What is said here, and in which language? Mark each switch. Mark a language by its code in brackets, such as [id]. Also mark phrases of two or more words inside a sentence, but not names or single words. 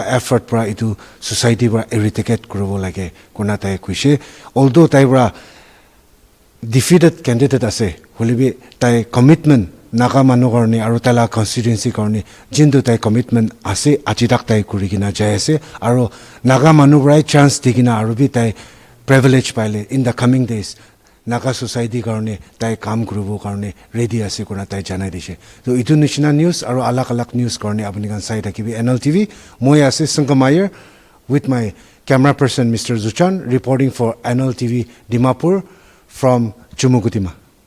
[nag] effort pra itu society pra eradicate kuribo lage kuna tai kuise although tai bra [en] defeated candidate [nag] ase holibi tai commitment naga manu karne aro tala constituency karne jindu tai commitment ase ajidak tai kurigina jai ase aro naga manu bra chance digina aro bi tai privilege paile [en] in the coming days [nag] Naga society karne tai kam kuribo karne ready ase kuna tai janai dise to itu nishina news aro alak alak news karne apni kan sai thakibi NLTV moi ase Sangamayer [en] with my camera person Mr. Zuchan reporting for NLTV Dimapur from Chumukutima.